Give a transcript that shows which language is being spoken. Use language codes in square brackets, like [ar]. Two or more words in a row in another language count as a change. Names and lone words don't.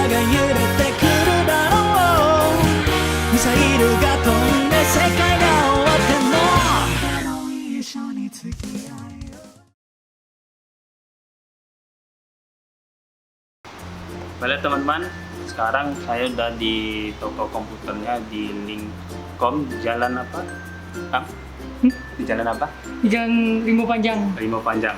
[ja] が揺れてくるだろう。ミサイルが飛んで世界が終わっても一緒に付き合いよ。 [id] Baiklah teman-teman, sekarang saya udah di toko komputernya di Linkcom, jalan apa? Kang? Di jalan apa? Jalan Rimau Panjang. Rimau Panjang.